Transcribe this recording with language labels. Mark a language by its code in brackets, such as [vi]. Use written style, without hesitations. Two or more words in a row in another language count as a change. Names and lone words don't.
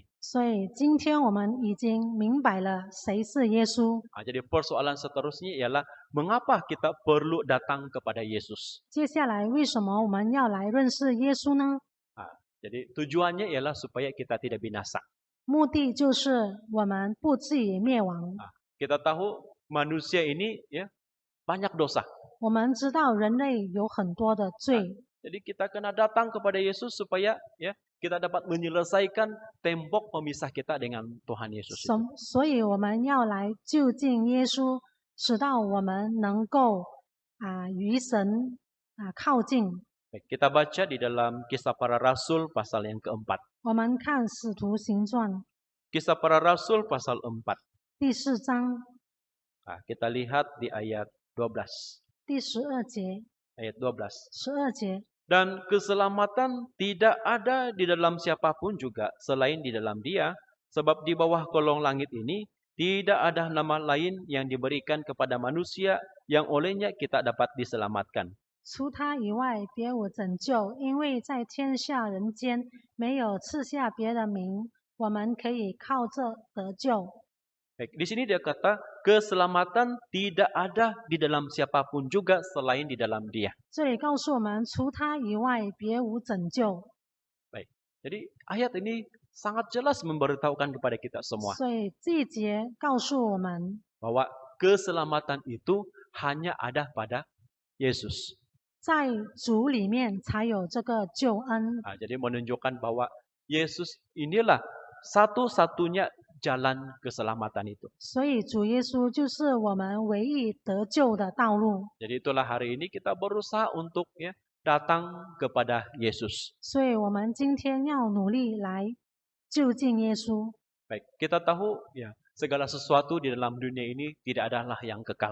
[zh] 所以今天我们已经明白了谁是耶稣。 [ms] Jadi persoalan seterusnya ialah mengapa kita perlu datang kepada Yesus. [zh] 接下来为什么我们要来认识耶稣呢？ [ms] Jadi tujuannya ialah supaya kita tidak binasa. [zh] 目的就是我们不至于灭亡。 [ms] Kita tahu manusia ini ya banyak dosa. [zh] 我们知道人类有很多的罪， [ms] Jadi kita kena datang kepada Yesus supaya ya kita dapat menyelesaikan tembok pemisah kita dengan Tuhan Yesus. [zh] 所以我们要来就近耶稣，使到我们能够与神靠近。 [ms] Baik, kita baca di dalam Kisah Para Rasul pasal yang keempat. [zh] 我们看使徒行传 [ms] Kisah Para Rasul pasal 4. [zh] 第4章 [ms] Kita lihat di ayat 12. [zh] 第12节， [ms] Ayat 12. [zh] 12节。 [ms] Dan keselamatan tidak ada di dalam siapapun juga selain di dalam Dia, sebab di bawah kolong langit ini tidak ada nama lain yang diberikan kepada manusia yang olehnya kita dapat diselamatkan. [zh] 除他以外，别无拯救，因为在天下人间没有赐下别的名，我们可以靠这得救。 [ms] Baik, di sini dia kata keselamatan tidak ada di dalam siapapun juga selain di dalam Dia. [zh] 这里告诉我们，除他以外，别无拯救。 [ms] Baik, jadi ayat ini sangat jelas memberitahukan kepada kita semua [zh] 所以这一节告诉我们， [ms] bahwa keselamatan itu hanya ada pada Yesus. [zh] 在主里面才有这个救恩。 [ms] Jadi menunjukkan bahwa Yesus inilah satu-satunya jalan keselamatan itu. [zh] 所以主耶稣就是我们唯一得救的道路。 [ms] Jadi itulah hari ini kita berusaha untuk ya datang kepada Yesus. [zh] 所以我们今天要努力来就近耶稣。 [ms] Baik, kita tahu ya segala sesuatu di dalam dunia ini tidak adalah yang kekal.